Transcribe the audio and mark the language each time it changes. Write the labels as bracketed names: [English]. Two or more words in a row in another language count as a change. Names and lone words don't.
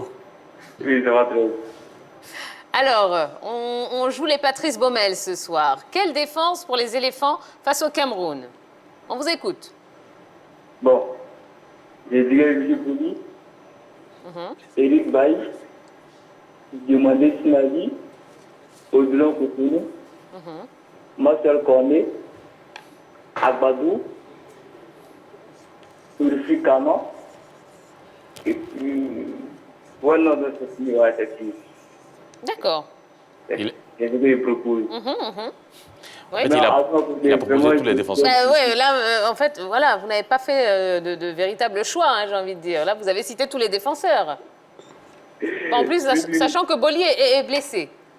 [French] Oui, ça va très bien. Alors, on joue les Patrice Baumel ce soir. Quelle défense pour les éléphants face au Cameroun? On vous écoute. Bon, je dirais Willy Boly, Eric Bailly, Diomandé Sinali, Odilon Kotonou, Marcel Cornet, Agbadou, Ulfi Kama, et puis, voilà notre niveau effectif. D'accord. C'est ce que je propose. Oui. Il a proposé tous les défenseurs. Oui, là, en fait, voilà, vous n'avez pas fait de véritable choix, hein, j'ai envie de dire. Là, vous avez cité tous les défenseurs. En plus, sachant que Boly est blessé.